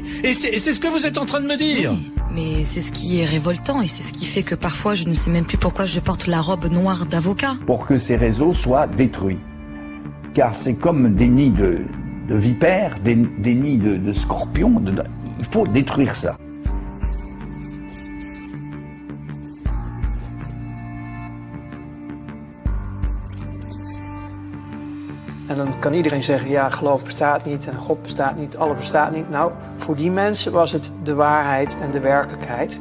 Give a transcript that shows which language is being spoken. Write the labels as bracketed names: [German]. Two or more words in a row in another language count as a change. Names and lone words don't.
[French] Et c'est ce que vous êtes en train de me dire. Oui, mais c'est ce qui est révoltant, et c'est ce qui fait que parfois, je ne sais même plus pourquoi je porte la robe noire d'avocat. Pour que ces réseaux soient détruits. Car c'est comme des nids de vipères, des nids de scorpions. Il faut détruire ça. [Dutch] En dan kan iedereen zeggen, ja, geloof bestaat niet en God bestaat niet, alles bestaat niet. Nou, voor die mensen was het de waarheid en de werkelijkheid.